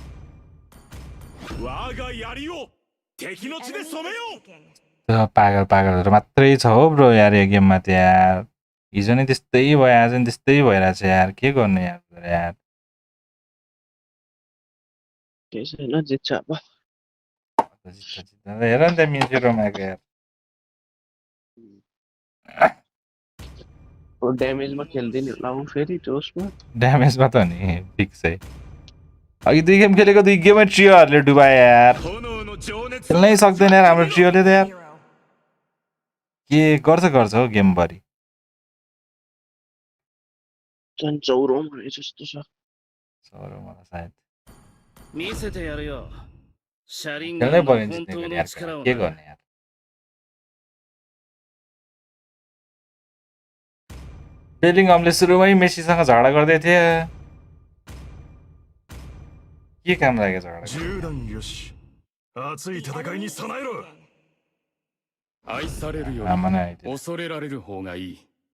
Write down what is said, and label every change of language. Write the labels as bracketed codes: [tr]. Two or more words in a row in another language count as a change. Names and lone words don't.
[ja] 我が槍を敵の血で染めよう。 [en] picking. [ne] पागलहरू मात्रै छ हो ब्रो यार यो गेममा त यार। हिजो नै त्यस्तै भयो, आज नि त्यस्तै भइरहेछ यार, के गर्नु यार। जित्छ अब। हेर नि त मिन्सिरोमाको यार। ड्यामेजमा खेल्दिने होला फेरि जोसमा। ड्यामेजमा त नि फिक्सै। अघि 2 गेम खेलेको 2 गेममै ट्रियोहरूले डुबाए यार। [ja] 炎の情熱 [ne] खेल्नै सक्दैन यार हाम्रो ट्रियोले त यार। [en] Hero. [ne] के गर्छ हौ गेमभरि। झन् चौरो भने जस्तो छ। सरो मलाई सायद [ja] 見せてやるよ。車輪 [ne] खेल्नै [ja] ガンの [ne] पर्यो नि [ja] 本 [ne] जित्ने [ja] 当 [ne] गरी [ja] の [ne] यार। [ja] 力を [ne] के [ja] な。 [ne] गर्ने यार। बेलिङहमले सुरुमै मेसीसँग झगडा गर्दै थिए। के काम लाग्यो झगडा? [ja] 銃弾よし。熱い [en] The [ja] 戦い [en] enemy [ja] に [en] is [ja] 備えろ。 [en] picking. [ja] 愛されるより [ne] आमा नै आइदियो। [ja] 恐れられる方がいい。